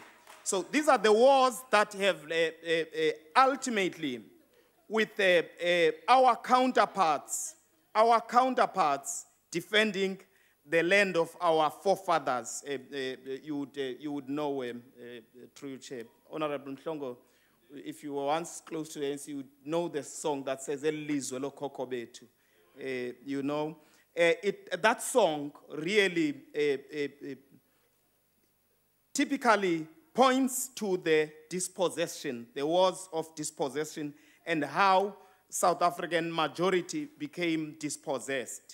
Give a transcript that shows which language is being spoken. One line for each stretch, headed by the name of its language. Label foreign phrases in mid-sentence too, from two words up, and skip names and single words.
English: So these are the wars that have ultimately, with our counterparts defending the land of our forefathers. You would know, through Chair, Honorable Mhlongo, if you were once close to the ANC, you would know the song that says,
Zulu: Elizwe lo khokho bethu.
English: You know, that song really typically points to the dispossession, the wars of dispossession, and how South African majority became dispossessed.